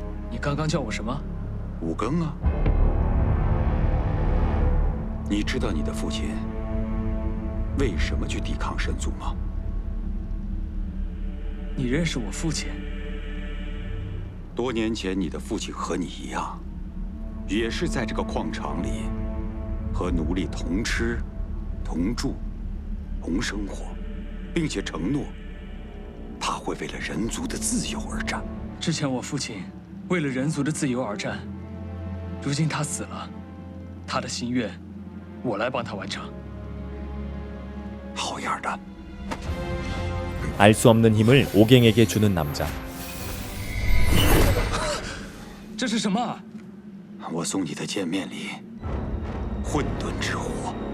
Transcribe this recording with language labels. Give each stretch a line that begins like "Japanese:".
Chinese: 你刚刚叫我什么？五更啊，你知道你的父亲为什么去抵抗神族吗？你认识我父亲？多年前，你的父亲和你一样，也是在这个矿场里和奴隶同吃、同住、同生活，并且承诺他会为了人族的自由而战。之前我父亲为了人族的自由而战，如今他死了，他的心愿我来帮他完成。好样的！
Korean: 알 수 없는 힘을 오갱에게 주는 남자.
Chinese: 这是什么？我送你的见面礼，混沌之火。